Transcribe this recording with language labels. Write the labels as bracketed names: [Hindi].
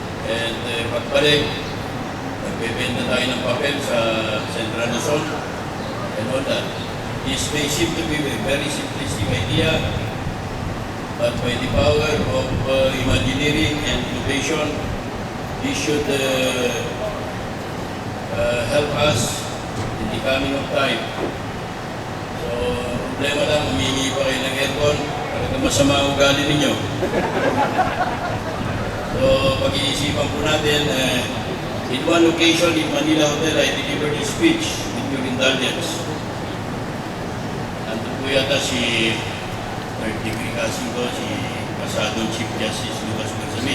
[Filipino] And pagbalik, nagbebenta tayo ng papel sa Central Luzon [English] and all that. This may seem to be a very simplistic idea, but by the power of imagineering and innovation, this should help us in the coming of time. [Filipino] So, problema lang, humingi pa kayo ng aircon, talagang masama ang ugali ninyo. [English] So, [Filipino] pag-iisipan po natin, [English] in one occasion in Manila Hotel, I delivered a speech with your indulgence. [Filipino] Nandun po yata si third degree cousin ko, si Pasadong Chief Justice Lucas Pizarro.